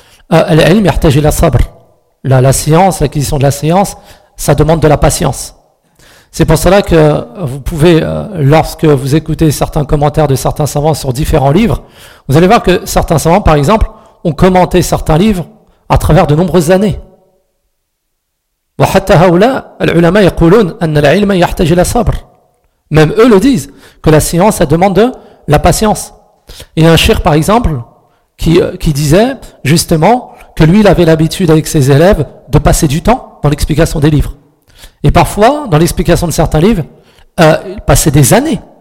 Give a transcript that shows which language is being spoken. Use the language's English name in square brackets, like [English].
[Arabic] L'ilm yahtaj ila sabr. [French] La science, l'acquisition de la science, ça demande de la patience. C'est pour cela que vous pouvez, lorsque vous écoutez certains commentaires de certains savants sur différents livres, vous allez voir que certains savants, par exemple, ont commenté certains livres à travers de nombreuses années. [Arabic] وحتى هؤلاء العلماء يقولون أن العلم يحتاج إلى صبر. [French] Même eux le disent, que la science, ça demande de la patience. Il y a un cheikh, par exemple, qui disait justement que lui, il avait l'habitude avec ses élèves de passer du temps dans l'explication des livres. Et parfois, dans l'explication de certains livres, il passait des années.